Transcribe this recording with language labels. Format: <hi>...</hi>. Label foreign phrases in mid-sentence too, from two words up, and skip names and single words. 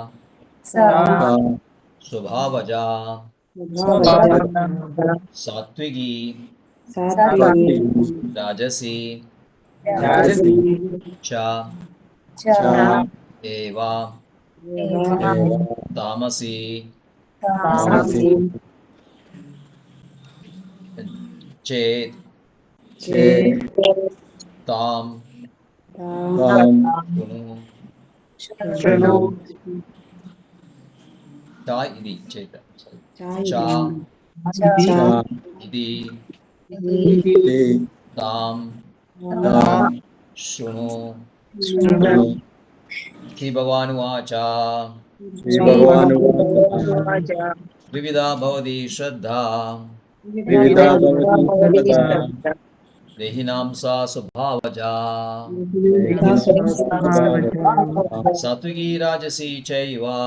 <sa>സ്വഭാവജാ സാത്വികി രാജസി ച ഏവ താമസി ചേത് താം ശൃണു ച ഇതി ചേത് ച ഇതി താം ശൃണു ശ്രീ ഭഗവാനുവാച ത്രിവിധാ ഭവതി ശ്രദ്ധാ ദേഹിനാം സാ സ്വഭാവജാ സാത്വികീ രാജസീ ചൈവ</sa>